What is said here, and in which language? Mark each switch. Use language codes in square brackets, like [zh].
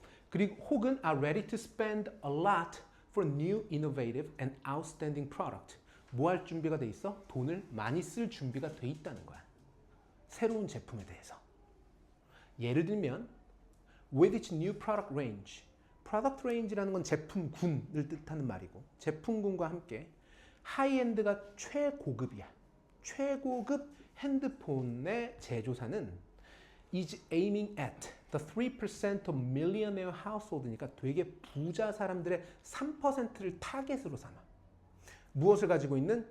[ko] 그리고 혹은 [en] are ready to spend a lot for new, innovative and outstanding product. [ko] 뭐 할 준비가 돼 있어? 돈을 많이 쓸 준비가 돼 있다는 거야. 새로운 제품에 대해서. 예를 들면 [en] with its new product range. [ko] product range라는 건 제품군을 뜻하는 말이고 제품군과 함께 하이엔드가 최고급이야. 최고급 핸드폰의 제조사는 [en] is aiming at the 3% of millionaire household [ko] 니까 되게 부자 사람들의 3%를 타겟으로 삼아. 무엇을 가지고 있는?